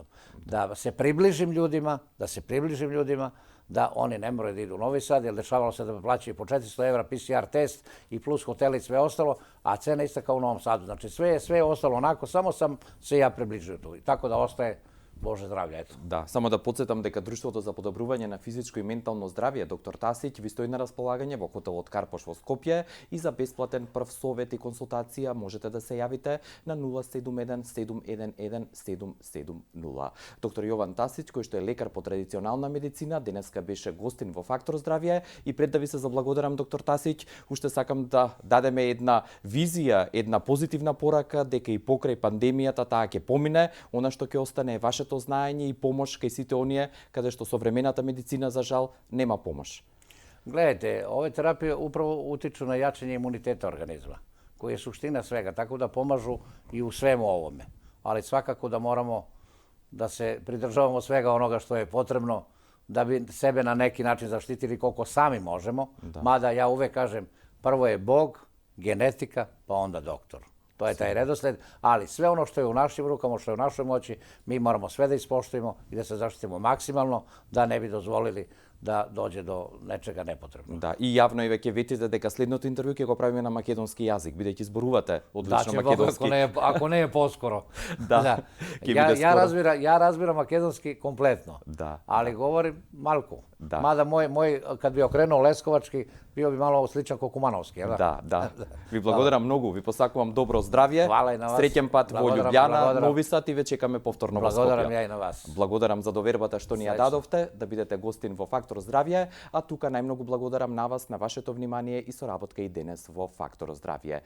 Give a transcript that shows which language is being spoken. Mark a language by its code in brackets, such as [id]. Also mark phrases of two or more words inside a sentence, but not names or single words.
[sr] Da se približim ljudima, da oni ne moraju da idu u Novi Sad, jer dešavalo se da plaćaju po 400 evra PCR test i plus hotel i sve ostalo, a cena ista kao u Novom Sadu. Znači sve je ostalo onako, samo sam se ja približio tu. I tako da ostaje Bože zdravlje, eto. [mk] Да, само да подсетам дека Друштвото за подобрување на физичко и ментално здравје доктор Тасиќ ви стои на располагање во хотелот Карпош во Скопје и за бесплатен прв совет и консултација можете да се јавите на 071 711 770. Доктор Јован Тасиќ, кој што е лекар по традиционална медицина, денеска беше гостин во Фактор здравје и пред да ви се заблагодарам доктор Тасиќ, уште сакам да дадеме една визија, една позитивна порака дека и покрај пандемијата таа ќе помине, она што ќе остане е вашето знаење и помош кај сите оние каде што современата медицина за жал нема помош. [sr] Gledajte, ove terapije upravo utiču na jačanje imuniteta organizma, koji je suština svega, tako da pomažu i u svemu ovome. Ali svakako da moramo da se pridržavamo svega onoga što je potrebno da bi sebe na neki način zaštitili koliko sami možemo. Mada ja uvek kažem, prvo je Bog, genetika, pa onda doktor. To je taj redosled, ali sve ono što je u našim rukama, što je u našoj moći, mi moramo sve da ispoštujemo i da se zaštitimo maksimalno, da ne bi dozvolili da dođe do nečega nepotrebnog. [mk] Да, и јавно и веќе ветите дека следното интервју ќе го правиме на македонски јазик, бидејќи зборувате одлично македонски. Ако не е поскоро. Да. [sr] Ja razbiram makedonski kompletno, [mk] Да. [sr] ali govorim malko. [mk] Da. [sr] Mada moj, kad bi okrenuo leskovački, bio bi malo sličan kao kumanovski, jel da? [mk] Да. Ви благодарам многу, ви посакувам добро здравје. [sr] Хвала и на вас. [mk] Среќен пат во Љубљана, Нови Сад и ве чекаме повторно во Скопје. Благодарам ја и на вас. Благодарам за довербата што ни ја дадовте, да бидете гостин во Фактор здравје, а тука најмногу благодарам на вас, на вашето внимание и соработка и денес во Фактор здравје.